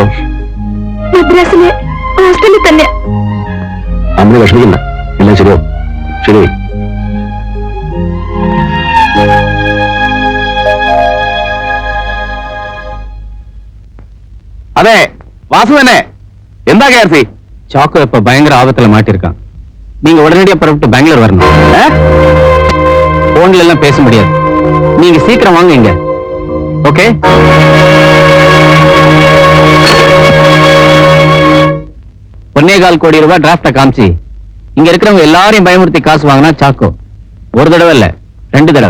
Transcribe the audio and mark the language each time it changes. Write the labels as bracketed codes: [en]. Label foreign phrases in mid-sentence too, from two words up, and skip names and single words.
[ml] മദ്രാസിലെ ഹോസ്റ്റലിൽ തന്നെ. അമ്മ വിഷമിക്കണ്ട, എല്ലാം ശരിയോ? ശരി. അതെ, വാസു തന്നെ. എന്താ കേർത്തി? [ta] சாக்கோ இப்ப பயங்கர ஆபத்துல மாட்டிருக்கான். நீங்க உடனடியா புறப்பட்டு பெங்களூர் வரணும். போன்ல எல்லாம் பேச முடியாது. நீங்க சீக்கிரம் வாங்க இங்க. ஓகே? 1.25 கோடி ரூபாய் டிராஃப்ட காமிச்சு இங்க இருக்கிறவங்க எல்லாரையும் பயமுறுத்தி காசு வாங்கினா சாக்கோ ஒரு தடவை இல்ல 2 தடவை.